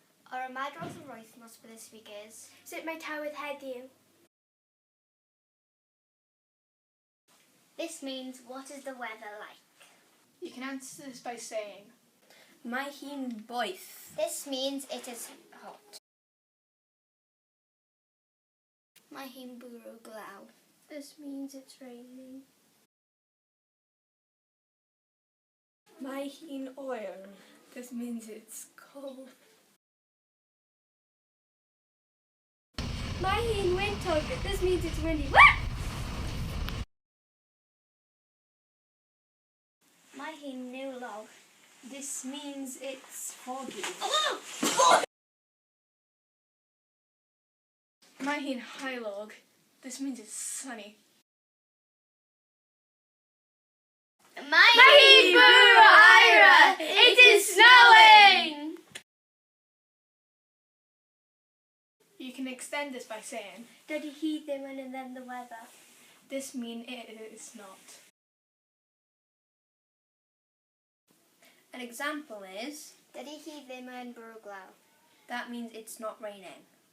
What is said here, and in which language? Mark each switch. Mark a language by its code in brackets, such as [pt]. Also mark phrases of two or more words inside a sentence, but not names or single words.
[en] Our [cy] Ymadrodd yr wythnos [en] for this week is... [cy] Sut mae tywydd heddiw? [en] This means, what is the weather like? You can answer this by saying, [cy] Mae hi'n boeth. [en] This means it is hot. [cy] Mae hi'n bwrw glaw. [en] This means it's raining. [cy] Mae hi'n oer. [en] This means it's cold. [cy] Mae hi'n wyntog. [en] This means it's windy. [cy] Mae hi'n niwlog. [en] This means it's foggy. [cy] mae hi'n haelog. [en] This means it's sunny. [cy] Mae hi'n bwrw aira. [en] It is snowing! You can extend this by saying, [cy] Dydy hi ddim yn [en] and then the weather. this means it is not. An example is, [cy] Dydy hi ddim yn bwrw glaw. [en] that means it's not raining.